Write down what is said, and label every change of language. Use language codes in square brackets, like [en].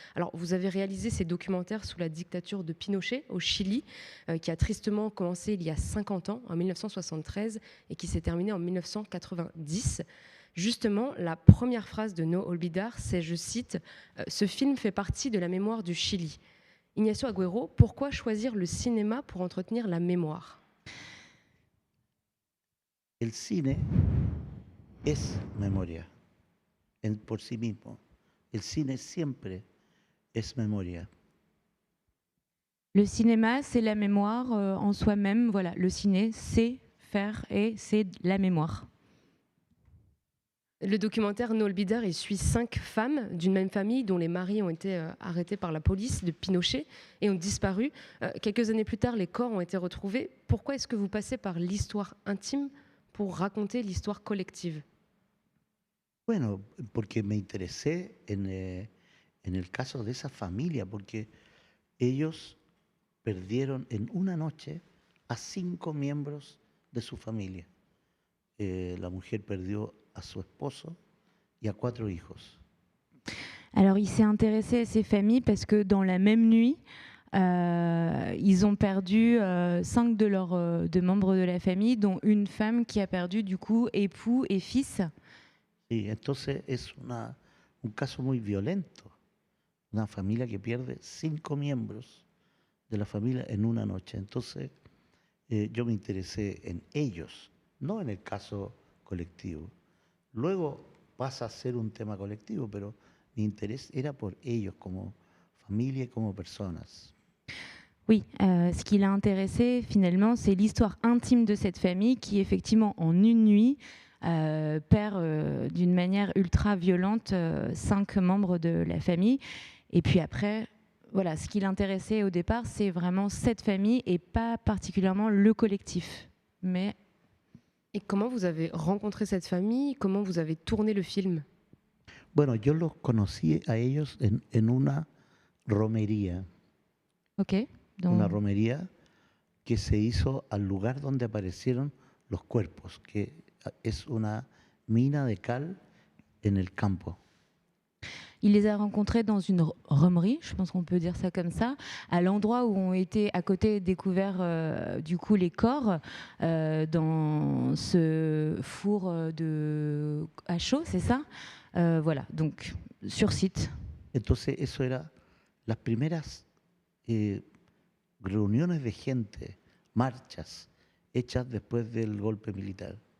[fr] Alors, vous avez réalisé ces documentaires sous la dictature de Pinochet au Chili, qui a tristement commencé il y a 50 ans, en 1973, et qui s'est terminé en 1990. Justement, la première phrase de No Olvidar, c'est, je cite, ce film fait partie de la mémoire du Chili. Ignacio Agüero, pourquoi choisir le cinéma pour entretenir la mémoire? [es] El cine es memoria por sí mismo. El cine siempre es memoria. [fr] Le cinéma, c'est la mémoire en soi-même. Voilà, le ciné, c'est faire et c'est la mémoire. Le documentaire No Olvidar, il suit 5 femmes d'une même famille dont les maris ont été arrêtés par la police de Pinochet et ont disparu. Quelques années plus tard, les corps ont été retrouvés. Pourquoi est-ce que vous passez par l'histoire intime pour raconter l'histoire collective? [es] Bueno, porque me interesé en el caso de esa familia, porque ellos perdieron en una noche a 5 miembros de su familia. La mujer perdió a su esposo y a 4 hijos. [fr] Alors, il s'est intéressé à ces familles parce que dans la même nuit, ils ont perdu 5 de membres de la famille, dont une femme qui a perdu du coup époux et fils. [es] Sí, entonces es un caso muy violento. Una familia que pierde 5 miembros de la familia en una noche. Entonces yo me interesé en ellos, no en el caso colectivo. Luego pasa a ser un tema colectivo, pero mi interés era por ellos como familia y como personas. [fr] Oui, ce qui l'a intéressé finalement, c'est l'histoire intime de cette famille qui, effectivement, en une nuit, perd d'une manière ultra violente 5 membres de la famille. Et puis après, voilà, ce qui l'intéressait au départ, c'est vraiment cette famille et pas particulièrement le collectif. Mais Et comment vous avez rencontré cette famille? Comment vous avez tourné le film? [es] Bueno, yo los conocí a ellos en una romería. ok, Una [fr] donc, [es] romería que se hizo al lugar donde aparecieron los cuerpos, que es una mina de cal en el campo. [fr] il les a rencontrés dans une romerie, je pense qu'on peut dire ça comme ça, à l'endroit où ont été à côté découverts du coup les corps dans ce four à chaud, c'est ça. Voilà, donc sur site. [es] Entonces eso era las primeras reuniones de gente, marchas hechas después del golpe militar.